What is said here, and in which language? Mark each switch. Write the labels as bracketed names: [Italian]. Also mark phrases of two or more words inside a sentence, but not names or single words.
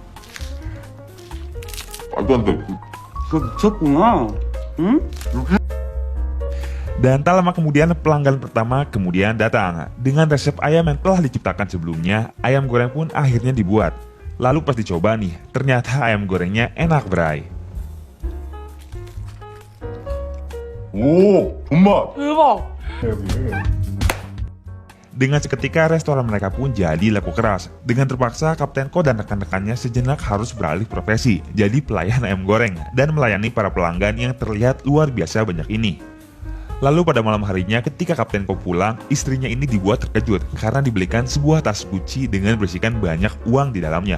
[Indonesian] Dan tak lama kemudian pelanggan pertama kemudian datang. Dengan resep ayam yang telah diciptakan sebelumnya, ayam goreng pun akhirnya dibuat. Lalu pas dicoba nih, ternyata ayam gorengnya enak berai. [Korean] 오, 존맛. 대박. [Indonesian] Dengan seketika restoran mereka pun jadi laku keras. Dengan terpaksa, Kapten Ko dan rekan-rekannya sejenak harus beralih profesi jadi pelayan ayam goreng dan melayani para pelanggan yang terlihat luar biasa banyak ini. Lalu pada malam harinya ketika Kapten Ko pulang, istrinya ini dibuat terkejut karena dibelikan sebuah tas Gucci dengan berisikan banyak uang di dalamnya.